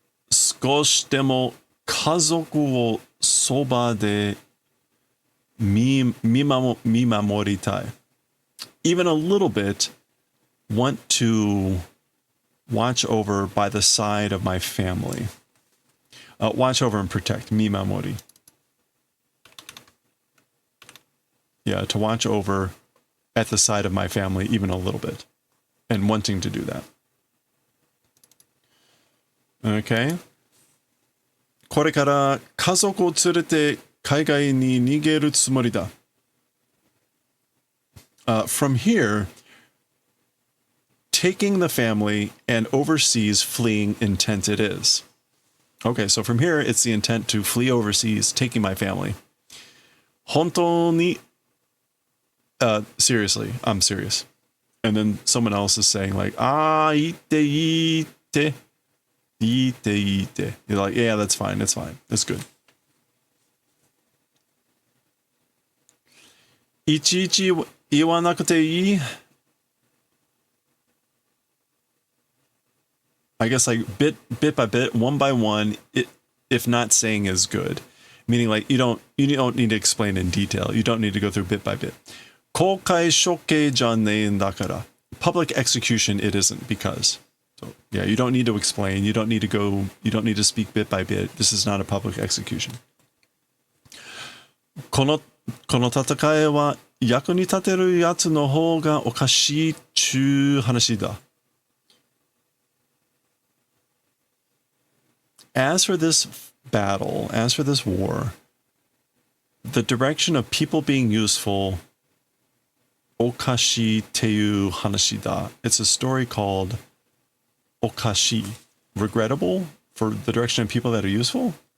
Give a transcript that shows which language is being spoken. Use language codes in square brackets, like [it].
[ja] 少しでも家族をそばで見守りたい. [en] Even a little bit want to watch over by the side of my family. Watch over and protect. Mimamori. Yeah, to watch over at the side of my family even a little bit. And wanting to do that. Okay. [ja] これから家族を連れて海外に逃げるつもりだ. [en] From here, taking the family and overseas fleeing intent it is. Okay, so from here, it's the intent to flee overseas, taking my family. [ja] 本当に, [en] seriously, I'm serious. And then someone else is saying like, [ja] いいって. [en] You're like, yeah, that's fine, that's fine, that's good. [ja] いちいち言わなくていい. [en] I guess like bit by bit, one by one, if not saying is good. Meaning like you don't need to explain in detail. You don't need to go through bit by bit. [ja] 公開処刑じゃねえんだから. [en] Public execution it isn't because. So yeah, you don't need to explain. You don't need to speak bit by bit. This is not a public execution. [ja] この戦いは役に立てるやつの方がおかしいっちゅう話だ. [en] As for this battle, as for this war, the direction of people being useful, [ja] okashi teyu hanashi da. [en] It's a story called okashi, regrettable for the direction of people that are useful.